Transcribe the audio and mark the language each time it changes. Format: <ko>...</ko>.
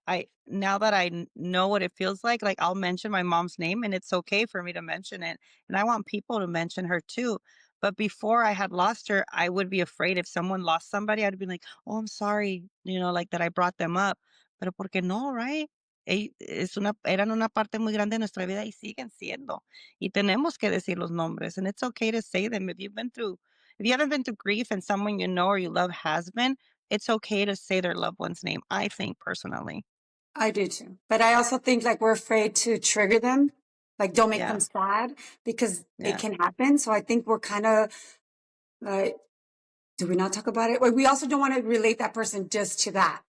<en>I now that know what it feels like I'll mention my mom's name and it's okay for me to mention it. And I want people to mention her too. But before I had lost her, I would be afraid if someone lost somebody, I'd be like, "Oh, I'm sorry," like that I brought them up.</en> <es>Pero porque no,</es> <en>right?</en> <es>Eran una parte muy grande de nuestra vida y siguen siendo. Y tenemos que decir los nombres.</es> <en>And it's okay to say them. If you haven't been through grief and someone you know or you love has been, it's okay to say their loved one's name, I think personally. I do too. But I also think like we're afraid to trigger them. Like don't make them sad because it yeah, can happen. So I think we're kind of like, do we not talk about it? Like, we also don't want to relate that person just to that.</en>